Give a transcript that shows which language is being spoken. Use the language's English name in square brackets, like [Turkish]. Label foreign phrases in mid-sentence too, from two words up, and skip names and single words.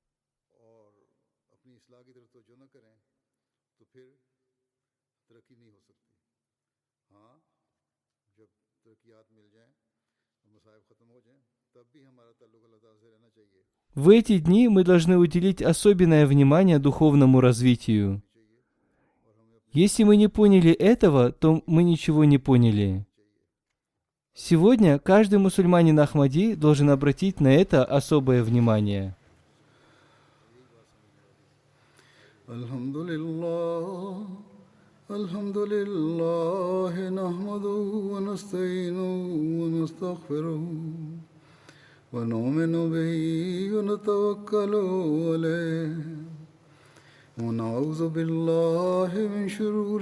[Russian] В эти дни мы должны уделить особенное внимание духовному развитию. Если мы не поняли этого, то мы ничего не поняли. Сегодня каждый мусульманин Ахмади должен обратить на это особое внимание. [Arabic] الحمد لله، نحمده ونستعينه ونستغفره. ونؤمن به ونتوكل عليه ونعوذ بالله من شرور